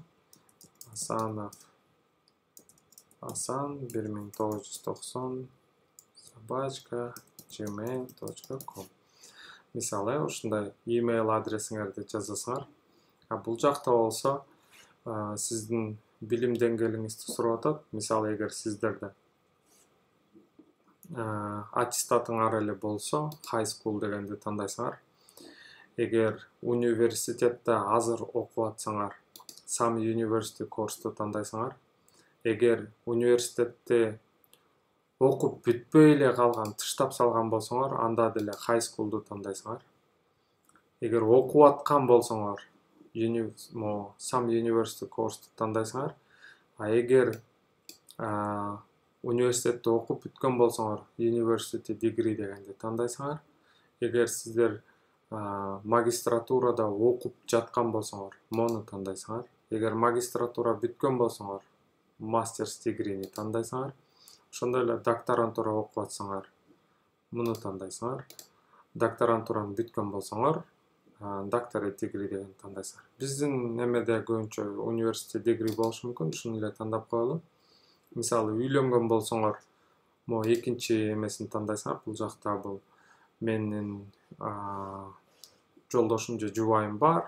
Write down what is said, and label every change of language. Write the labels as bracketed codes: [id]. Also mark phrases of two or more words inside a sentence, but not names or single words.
[ky] Асанов Асан 1990 gmail.com. Мисалы ушундай имейл адресиңерди жазасыңар. Бул жакта болсо сиздин билим деңгээлиңизди сурап атат. Мисалы эгер сиздерде аттестатыңар эле болсо, [en] high school [ky] дегенди тандайсыңар. Эгер университетте азыр окуп атсаңар, [en] some university course'ду [ky] тандайсыңар. Эгер университетте окуп бүтпөй эле калган, тыштап салган болсоңор, анда деле [en] high school'ду [ky] тандайсыңар. Эгер окуп аткан болсоңор, [en] some university course'ду [ky] тандайсыңар. Эгер университетте окуп бүткөн болсоңор, [en] university degree [ky] дегенди тандайсыңар. Эгер сиздер магистратурада окуп жаткан болсоңор, мону тандайсыңар. Эгер магистратура бүткөн болсоңор, [en] master's degree'ни [ky] тандайсыңар. Ошондой эле докторантура окуп атсаңар, муну тандайсыңар. Докторантураны бүткөн болсоңор, [en] doctorate degree [ky] деген тандайсыңар. Биздин эмеде көбүнчө университет degree болушу мүмкүн, ушуну эле тандап коелу. Мисалы үйлөнгөн болсоңор, экинчи эмесин тандайсыңар. Бул жакта бул менин жолдошум же жубайым бар.